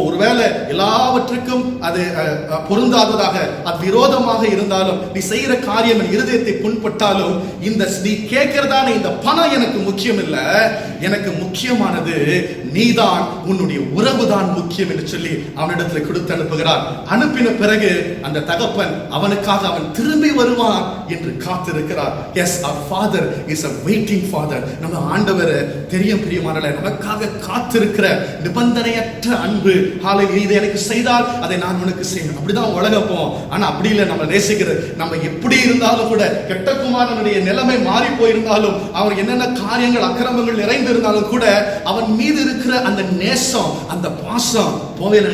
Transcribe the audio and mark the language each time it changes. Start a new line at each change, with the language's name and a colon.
Tamil: ஒருவேளை எல்லாவற்றுக்கும் அது பொருந்தாததாக, அது விரோதமாக இருந்தாலும், நீ செய்யற காரியம் என் இருதயத்தை புண்பட்டாலும், இந்த நீ கேட்கிறதான இந்த பணம் எனக்கு முக்கியம் இல்ல, எனக்கு முக்கியமானது நீதான், உன்னுடைய உறவுதான் முக்கியம் என்று சொல்லி அவனிடத்துல கொடுத்து அனுப்புகிறார். அனுப்பின பிறகு அந்த தகப்பன் அவனுக்காக அவன் திரும்பி வருவான் என்று காத்திருக்கிறார்.
English: Yes, our father is a waiting father.
Tamil: நம்ம ஆண்டவர் தெரியும் பிரியமானவர்களே, நமக்காக காத்திருக்கிற நிபந்தனையற்ற அன்பு. ஹல்லேலூயா. இதை எனக்கு செய்தால் அதை நான் உனக்கு செய்வேன். அப்படிதான் உலகம் போவோம். ஆனா அப்படி இல்லை. நம்ம நேசிக்கிறது, நம்ம எப்படி இருந்தாலும் கூட, கெட்ட குமாரனுடைய நிலைமை மாறி போயிருந்தாலும், அவன் என்னென்ன காரியங்கள் அக்கிரமங்கள் நிறைந்திருந்தாலும் கூட, அவன் மீது இருக்கிற அந்த நேசம், அந்த பாசம் போவேல.